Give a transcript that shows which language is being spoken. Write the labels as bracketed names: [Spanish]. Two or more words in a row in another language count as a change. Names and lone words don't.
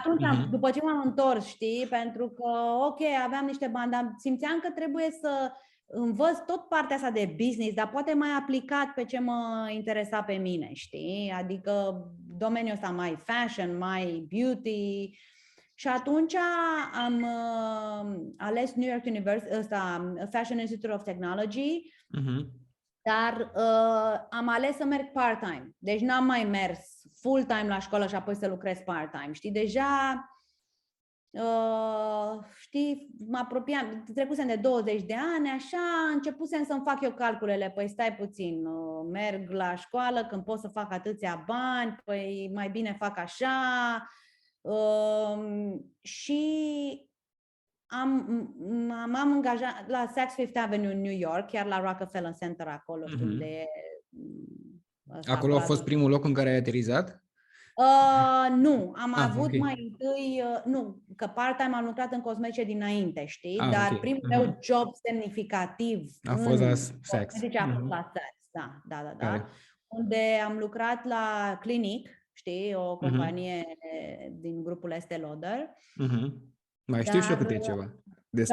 [Romanian] Da, atunci, după ce m-am întors, știi? Pentru că, ok, aveam niște bani, dar simțeam că trebuie să învăț tot partea asta de business, dar poate mai aplicat pe ce mă interesa pe mine, știi? Adică domeniul ăsta mai fashion, mai beauty. Și atunci am ales New York University, Fashion Institute of Technology, dar am ales să merg part-time. Deci n-am mai mers full-time la școală și apoi să lucrez part-time. Știi, deja, știi, mă apropiam, trecusem de 20 de ani, așa, începusem să-mi fac eu calculele. Păi stai puțin, merg la școală când pot să fac atâția bani, păi mai bine fac așa. Și m-am angajat la Saks Fifth Avenue în New York, chiar la Rockefeller Center acolo, știu de... Acolo a fost primul loc în care ai aterizat? Nu, am avut mai întâi, nu, că part-time am lucrat în cosmetice dinainte, știi? Dar primul meu job semnificativ a fost la Saks. A fost la Saks, da. Unde am lucrat la Clinique, știi, o companie din grupul Estée Lauder. Mai știu și eu câte ceva despre